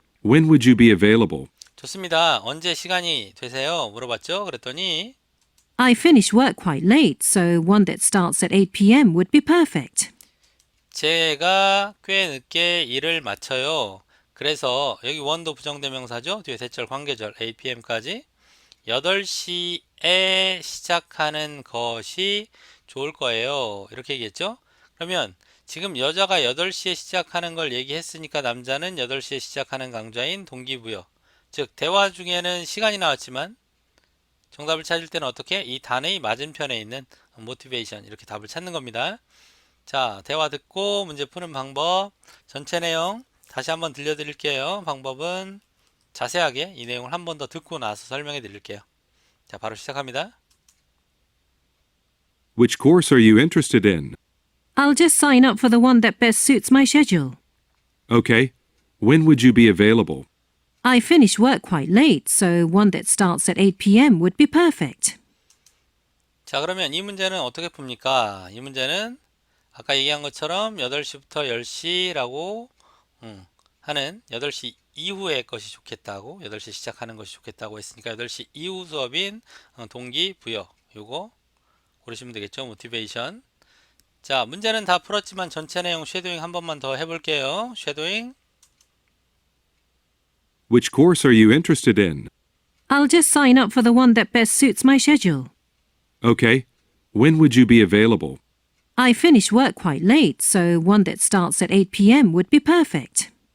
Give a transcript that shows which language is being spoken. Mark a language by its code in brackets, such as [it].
[en] When would you be available? [ko] 좋습니다. 언제 시간이 되세요? 물어봤죠. 그랬더니 [en] I finish work quite late, so one that starts at 8 p.m. would be perfect. [ko] 제가 꽤 늦게 일을 마쳐요. 그래서 여기 원도 부정대명사죠. 뒤에 대절, 관계절, 8pm까지 8시에 시작하는 것이 좋을 거예요. 이렇게 얘기했죠. 그러면 지금 여자가 8시에 시작하는 걸 얘기했으니까 남자는 8시에 시작하는 강좌인 동기부여, 즉 대화 중에는 시간이 나왔지만 정답을 찾을 때는 어떻게? 이 단의 맞은편에 있는 motivation, 이렇게 답을 찾는 겁니다. 자, 대화 듣고 문제 푸는 방법, 전체 내용 다시 한번 들려드릴게요. 방법은 자세하게 이 내용을 한 번 더 듣고 나서 설명해 드릴게요. 자, 바로 시작합니다. [en] Which course are you interested in? I'll just sign up for the one that best suits my schedule. Okay. When would you be available? I finish work quite late, so one that starts at 8 p.m. would be perfect. [ko] 자, 그러면 이 문제는 어떻게 풉니까? 이 문제는 아까 얘기한 것처럼 8시부터 10시라고 하는 8시 이후의 것이 좋겠다고, 8시 시작하는 것이 좋겠다고 했으니까 8시 이후 수업인 동기부여, 요거 고르시면 되겠죠. 모티베이션. 자, 문제는 다 풀었지만 전체 내용 쉐도잉 한 번만 더 해볼게요. 쉐도잉. [en] Which course are you interested in? I'll just sign up for the one that best suits my schedule. Okay. When would you be available? I finish work quite late, so one that starts at 8 p.m. would be perfect.